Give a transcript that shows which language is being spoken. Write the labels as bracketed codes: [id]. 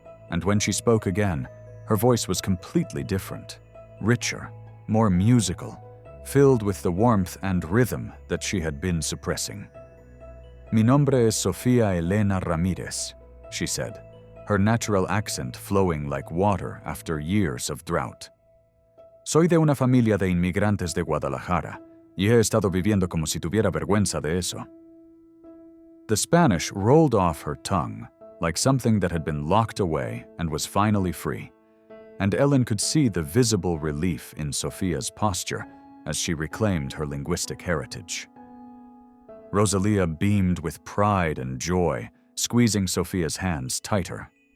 [en] And when she spoke again, her voice was completely different, richer, more musical, filled with the warmth and rhythm that she had been suppressing. [es] Mi nombre es Sofia Elena Ramírez, [en] she said, her natural accent flowing like water after years of drought. [es] Soy de una familia de inmigrantes de Guadalajara, y he estado viviendo como si tuviera vergüenza de eso. [en] The Spanish rolled off her tongue, like something that had been locked away and was finally free, and Ellen could see the visible relief in Sofia's posture as she reclaimed her linguistic heritage. Rosalía beamed with pride and joy, squeezing Sofia's hands tighter.